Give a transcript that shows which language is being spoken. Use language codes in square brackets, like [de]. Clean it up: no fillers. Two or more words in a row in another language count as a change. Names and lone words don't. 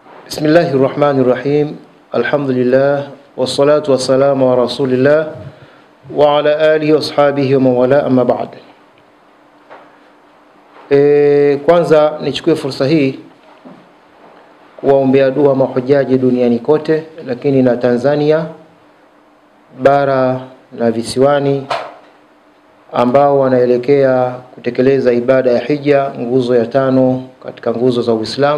[ar] بسم الله الرحمن الرحيم. الحمد لله والصلاة والسلام على رسول الله وعلى آله وأصحابه ومن والاه، أما بعد. [sw] Kwanza nichukue fursa hii kuwaombea dua mahujaji duniani kote, lakini na Tanzania bara na visiwani ambao wanaelekea kutekeleza ibada ya hija, nguzo ya 5 katika nguzo za Uislamu.